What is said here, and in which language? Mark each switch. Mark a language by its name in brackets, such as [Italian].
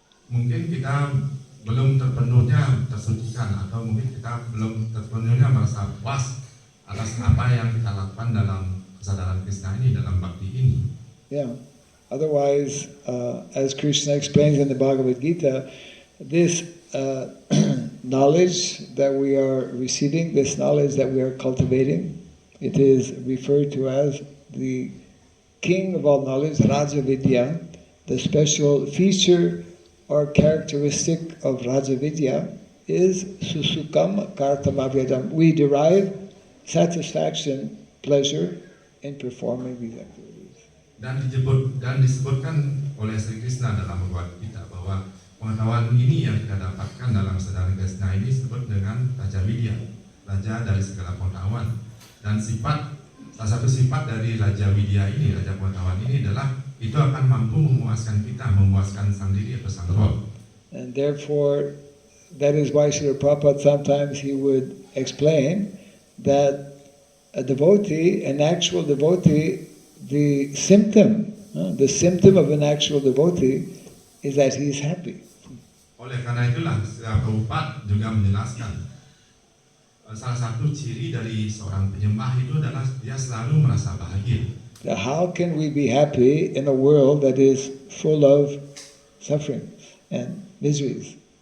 [Indonesian] Mungkin kita belum terpenuhnya tersucikan, atau mungkin kita belum terpenuhnya merasa puas atas apa yang kita lakukan dalam kesadaran Krishna ini, dalam bakti ini. [English] Yeah. Otherwise, as Krishna explains in the Bhagavad Gita, this knowledge that we are receiving, this knowledge that we are cultivating, it is referred to as the king of all knowledge, Raja Vidya. The special feature or characteristic of Raja Vidya is [Sanskrit] susukam kartamavyadam. [English] We derive satisfaction, pleasure in performing these activities. [Indonesian] Dan disebutkan oleh Sri Krishna dalam Bhagavad Gita bahwa pengetahuan ini yang kita dapatkan dalam kesadaran Krishna ini disebut dengan Raja Vidya, raja dari segala pengetahuan. Dan salah satu sifat dari Raja Vidya ini, Raja Pengetahuan ini adalah itu akan mampu memuaskan kita, memuaskan sang diri atau sang roh. [English] And therefore, that is why Srila Prabhupada sometimes he would explain that a devotee, an actual devotee, the symptom of an actual devotee is that he is happy. [Indonesian] Oleh karena itulah, Srila Prabhupada juga menjelaskan salah satu ciri dari seorang penyembah itu adalah dia selalu merasa bahagia. [English] How can we be happy in a world that is full of suffering and miseries?